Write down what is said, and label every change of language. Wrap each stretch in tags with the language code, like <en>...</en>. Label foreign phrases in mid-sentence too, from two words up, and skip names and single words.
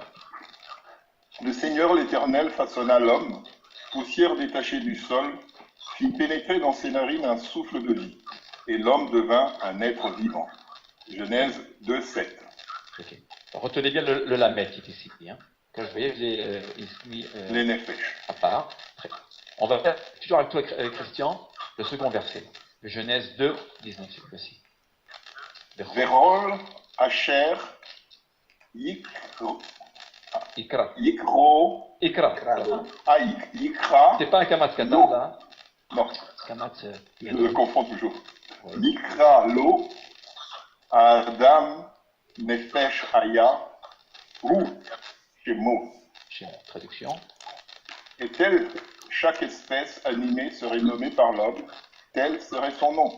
<fr>Le Seigneur l'Éternel façonna l'homme, poussière détachée du sol, fit pénétrer dans ses narines un souffle de vie, et l'homme devint un être vivant. Genèse 2:7. Okay. Retenez bien le lamet qui est ici. Hein. Quand je voyais, les nefesh. À part. On va faire, toujours avec toi, Christian, le second verset. Le Genèse 2:19, c'est possible.</fr> <he>ורול אשר, Ikra. Yikro. Ikra. Yikra.</he> <fr>C'est pas un kamat katan, là. Non. Kamat, je le confonds toujours. Oui.</fr> <he>יקרא לו אדם נפש חיה הוא שמו.</he> <fr>Traduction. Et telle chaque espèce animée serait nommée par l'homme, tel serait son nom.</fr>